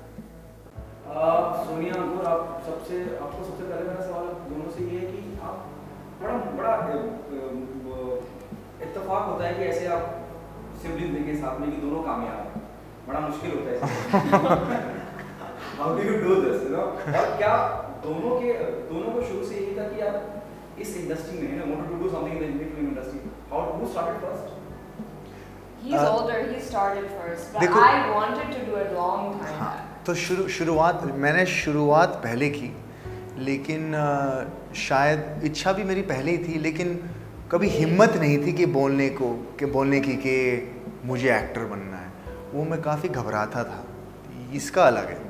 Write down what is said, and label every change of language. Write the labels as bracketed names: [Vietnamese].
[Hindi] सोनिया अंकुर, आपको सबसे पहले मेरा सवाल दोनों से ये है कि आप बड़ा इत्तेफाक होता है कि ऐसे आप सिबलिंग देंगे साथ में कि दोनों कामयाब हैं, बड़ा मुश्किल होता है [English] How do you do this, you know? [Hindi] और क्या दोनों को शुरू से यही था कि आप इस इंडस्ट्री में, [English] You know, wanted to do something in the Indian film industry? How who started first? He's older, he started first, but [Hindi] देखो, [English] I wanted to do it long time [Hindi] हाँ, [English] back. [Hindi] तो मैंने शुरुआत पहले की, लेकिन शायद इच्छा भी मेरी पहले ही थी, लेकिन कभी हिम्मत नहीं थी कि बोलने की कि मुझे एक्टर बनना है। वो मैं काफ़ी घबराता था। इसका अलग है,